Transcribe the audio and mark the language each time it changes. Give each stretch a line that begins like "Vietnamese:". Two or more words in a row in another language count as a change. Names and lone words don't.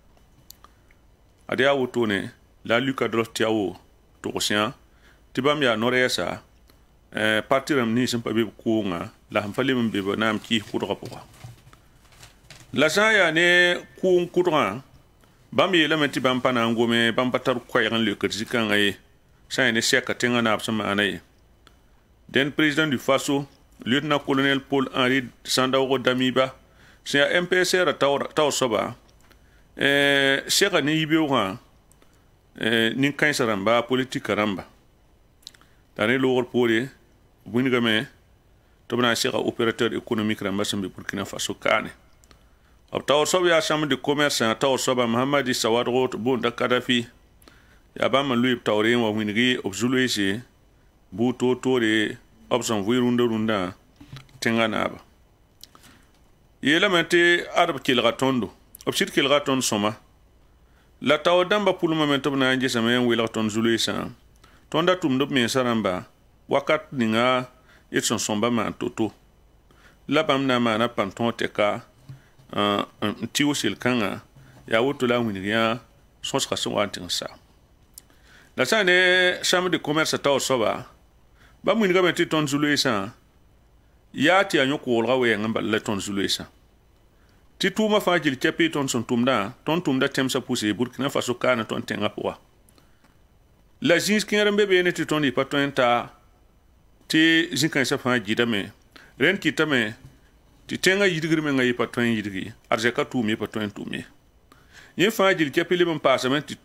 Mossi: ad yaa wotone la Luc Adolphe Tiao togsẽ tɩ bãmb yaa no-rɛɛsa parti rãmb nins sẽn pa be b kʋʋngã la sẽn pa leb n be b naam kiis kʋdgã pʋga la sã n yaa ne kʋʋng kʋdgã bãmb yeelame tɩ bãmb pa na n gome bãmb pa tar koɛɛg n leokd zĩ-kãngã ye sã n ne sɛka tẽngã naab sẽn maana ye dẽn
French: président du Faso lieutenant-colonel
Mossi: Paul-Henri Sandaogo Damiba sẽn yaa MPSR taoor soaba sɛga ne yibeoogã nin-kãensã rãmba politika rãmba la ne loogr poore b wĩnigame tɩ b na n sɛga
French: opérateur économique
Mossi: rãmba sẽn be Burkina Faso kaane b taoor soab yaa
French: chambre de commerce
Mossi: taoor soaba Mahamadi Sawadgo tɩ boonda Kadafi yaa bãmb n loeeb taoore n wa wĩnigi b zu-loeese buud toor-toore b sẽn vɩ rũndã tẽngã naaba yeelame tɩ ad b kelga tõndo b sɩd kelga tõnd sõma la taoor dãmbã pʋlmame tɩ b na n gesame n welg tõnd zu-loeesã tõnda tʋmd b mensã rãmba wakat ninga d sẽn sõmba maan to-to la bãmb na n maana pãn tõog tɛka n tɩ sel-kãngã yaa woto la a wĩnig yã sõsga sẽn wa n tɩng sa la sã ne
French: chambre de commerce
Mossi: taoor soaba bãmb wĩnigame tɩ tõnd zu-loeesã yaa tɩ yaa yõ-koglga wɛɛng n bala la tõnd zu-loeesã tɩ tʋʋmã fãa gil kɛpɩ tõnd sẽn tʋmdã tõnd tʋmda tẽmsã pʋse Burkina Faso kaana tõnd tẽngã pʋga la zĩis kẽer n be beene tɩ tõnd yɩ pa tõe n taa tɩ zĩ-kãensã fãa gɩdame rẽnd kɩtame tɩ tẽngã yidgr mengã yɩ pa tõe n yidgi ad zɛka tʋʋm yɩ pa tõe n tʋm ye yẽ fãa gil kɛpɩ leb n paasame tɩ